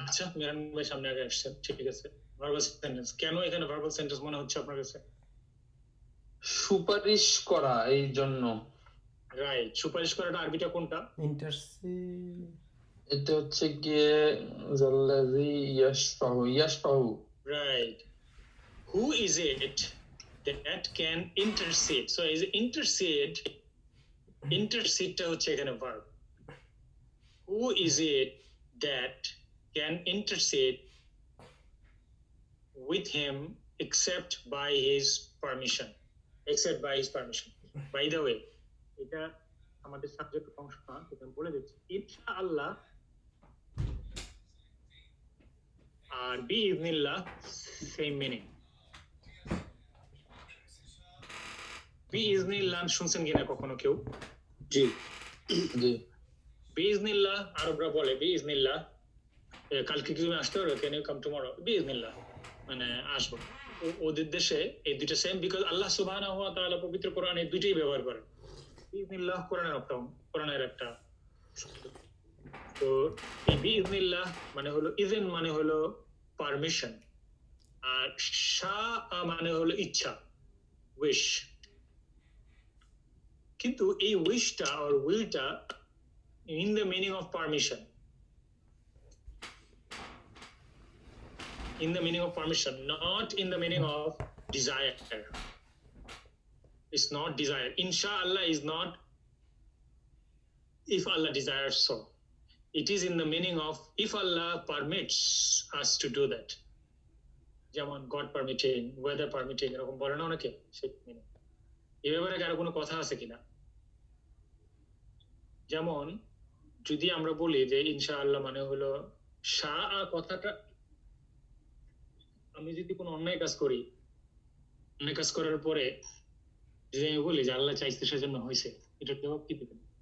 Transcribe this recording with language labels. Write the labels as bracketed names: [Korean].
[Bangla] আচ্ছা, মিরান ভাই সামনে আগে আসছেন, ঠিক আছে। ভার্বাল সেন্টেন্স কেন এখানে ভার্বাল সেন্টেন্স মনে হচ্ছে আপনার কাছে? সুপারিশ করা, এই জন্য। রাইট, সুপারিশ করাটা আরবিটা কোনটা? ইন্টারসিড, এটা হচ্ছে গিয়ে জাল্লাযী ইয়াশফাহু, ইয়াশফাহু। [English] Right. Who is it that can intercede? So is intercede, intercede [Bangla] হচ্ছে এখানে [English] verb. Who is it that can intercede with him except by his permission? Except by his permission. By the way, [Bangla] এটা আমাদের subject অংশ না, এটা আমি বলে দিচ্ছি। ইনশাআল্লাহ আর বিইজনিল্লাহ সেম মিনিং। বিইজনিল্লাহ শুনছেন কিনা কখনো কেউ? জি জি। বিইজনিল্লাহ আরবরা বলে বিইজনিল্লাহ, কালকে কি তুমি আসতে পারো? [English] Can you come tomorrow? [Bangla] বিইজনিল্লাহ মানে আসবো। ওদের দেশে এই দুইটা সেম, বিকজ আল্লাহ সুবহানাহু ওয়া তাআলা পবিত্র কোরআনে দুইটাই ব্যবহার করেন। বিইজনিল্লাহ কোরআনের একটা শব্দ। তো এই বিইজনিল্লাহ মানে হলো ইজেন মানে হলো পারমিশন, আর শাআ মানে হলো ইচ্ছা, উইশ। কিন্তু এই wish আর উইলটা [English] in the meaning of permission, in the meaning of permission, not in the meaning of desire. It's not desire. Inshallah is not if Allah desires so. It is in the meaning of if Allah permits us to do that. [Bangla] যেমন [English] God permitting, weather permitting, [Bangla] এরকম বলে না অনেকে, সেই meaning। এই ব্যাপারে কারো কোনো কথা আছে কিনা? যেমন যদি আমরা বলি যে ইনশাআল্লাহ মানে হলো শাআ কথাটা, আমি যদি কোনো অন্যায় কাজ করি, অন্যায় কাজ করার পরে যদি আমি বলি যে আল্লাহ চাইছে সেজন্য হয়েছে, এটার জবাব কি দিবেন?